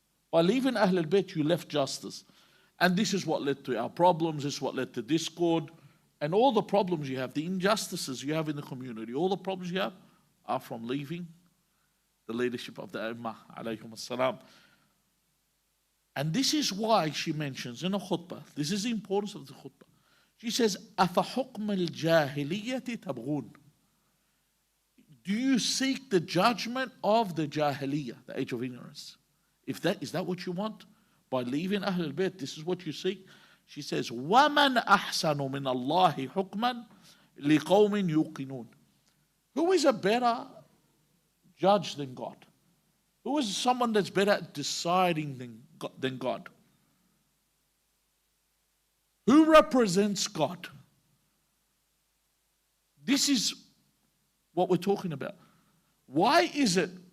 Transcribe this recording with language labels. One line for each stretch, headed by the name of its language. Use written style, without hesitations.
English: By leaving Ahlul Bayt, you left justice. And this is what led to our problems, this is what led to discord, and all the problems you have, the injustices you have in the community, all the problems you have are from leaving the leadership of the Ummah, alayhim salam. And this is why she mentions in a khutbah, this is the importance of the khutbah. She says,
Arabic: أَفَحُكْمَ الْجَاهِلِيَّةِ تَبْغُونَ.
English: Do you seek the judgment of the Jahiliyyah, the age of ignorance? Is that what you want? By leaving Ahlul Bayt, this is what you seek? She says,
Arabic: وَمَنْ أَحْسَنُ مِنَ اللَّهِ حُكْمًا لِقَوْمٍ يُوقِنُونَ.
English: Who is a better judge than God? Who is someone that's better at deciding than God? Who represents God? This is what we're talking about. Why is it